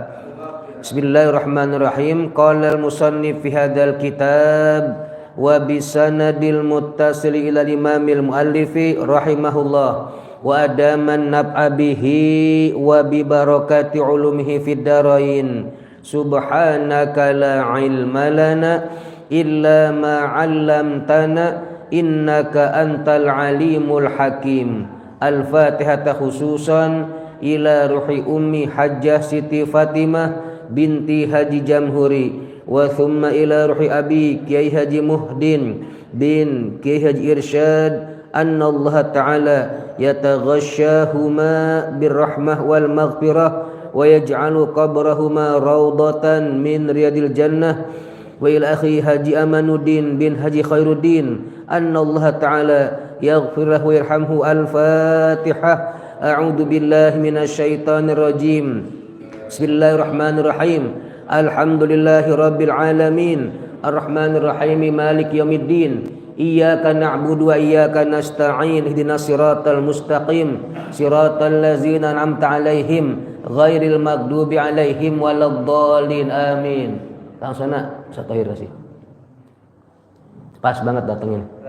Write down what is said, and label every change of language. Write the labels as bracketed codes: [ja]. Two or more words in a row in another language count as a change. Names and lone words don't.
[ar] بسم الله الرحمن الرحيم. قال المصنف في هذا الكتاب وبسنده المتصل إلى الإمام المؤلف رحمه الله وأدام النفع به وببركات علومه في الدارين. سبحانك لا علم لنا إلا ما علمتنا إنك أنت العليم الحكيم. Al-Fatihah khususan ila ruhi ummi Hajjah Siti Fatimah binti Haji Jamhuri wa ثم إلى روح أبي Kiai Haji Muhdin بن Kiai Haji Irsyad أن الله تعالى يتغشاهما بالرحمة والمغفرة ويجعل قبرهما روضة من رياض الجنة وإلى أخي Haji Amanuddin بن Haji Khairuddin أن الله تعالى يغفر له يرحمه. Al-Fatihah. أعوذ بالله من الشيطان الرجيم. بسم الله الرحمن الرحيم. الحمد لله رب العالمين. الرحمن الرحيم مالك يوم الدين. إياك نعبد وإياك نستعين. اهدنا الصراط المستقيم. صراط الذين أنعمت عليهم غير المغضوب عليهم ولا الضالين. Amin. [id] Langsung sana satu akhir sih. Pas banget datengin.